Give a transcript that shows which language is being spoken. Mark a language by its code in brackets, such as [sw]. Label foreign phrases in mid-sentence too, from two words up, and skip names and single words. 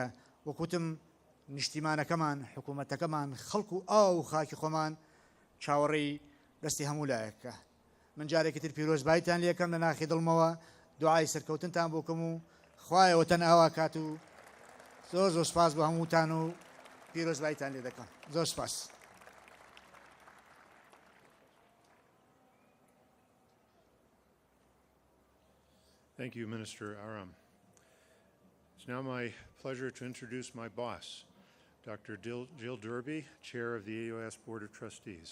[ckb] وەکوتم نیشتیمانەکەمان، حکوومەتەکەمان، خەڵک و ئاو خاکی خۆمان چاوەڕێی دەستی هەموو لایەکە. من جارێکی تر پیرۆزبایتان لێکەم لە ناخی دڵمەوە دوعای سەرکەوتنتان بۆکەم و خوایەوە تەن ئاوا کات و زۆر زۆر سپاس بۆ هەمووتان و پیرۆزبایتان لێ دەکەم. زۆر سپاس. [en] Thank you, Minister Aram. It's now my pleasure to introduce my boss, Dr. Jill Derby, Chair of the AUIS Board of Trustees.